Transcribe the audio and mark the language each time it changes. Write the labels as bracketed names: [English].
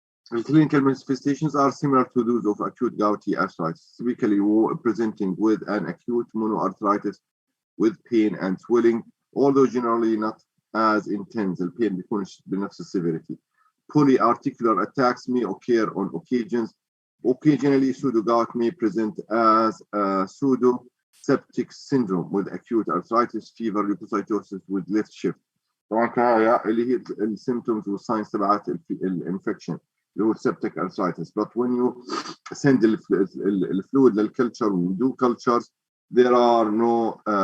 [English] The clinical manifestations are similar to those of acute gouty arthritis, typically presenting with an acute monoarthritis with pain and swelling, although generally not as intense. The pain [Arabic] بيكونش بنفس [English] severity. Polyarticular attacks may occur on occasions. Occasionally, pseudogout may present as a pseudo-septic syndrome with acute arthritis, fever, leukocytosis with left shift. [Arabic] طبعا هاي اللي هي السيمبتومز والساينز تبعت الانفكشن اللي هو septic arthritis. [English] But when you send the fluid للculture and do cultures, there are no